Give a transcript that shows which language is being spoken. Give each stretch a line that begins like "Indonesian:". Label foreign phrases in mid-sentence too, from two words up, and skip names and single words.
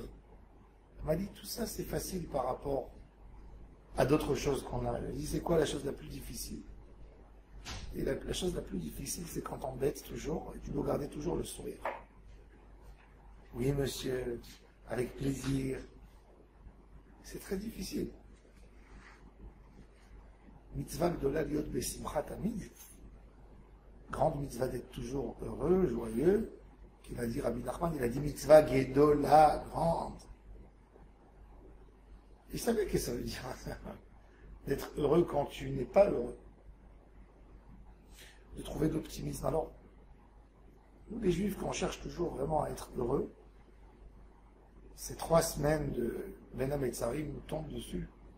French: Elle m'a dit, tout ça c'est facile par rapport à d'autres choses qu'on a. Elle dit, c'est quoi la chose la plus difficile? Et la chose la plus difficile, c'est quand on t'embête toujours, et tu dois garder toujours le sourire. Oui, monsieur, avec plaisir. C'est très difficile.
Hebrew: מצווה גדולה להיות בשמחה תמיד.
French: Grande mitzvah d'être toujours heureux, joyeux. Qu'il a dit Rabbi Nachman, il a dit
Hebrew: מצווה גדולה,
French: grande. Il savait que ça veut dire d'être heureux quand tu n'es pas heureux. De trouver de l'optimisme. Alors, nous les Juifs, quand on cherche toujours vraiment à être heureux, ces 3 semaines de Ben Hametzarim nous tombent dessus.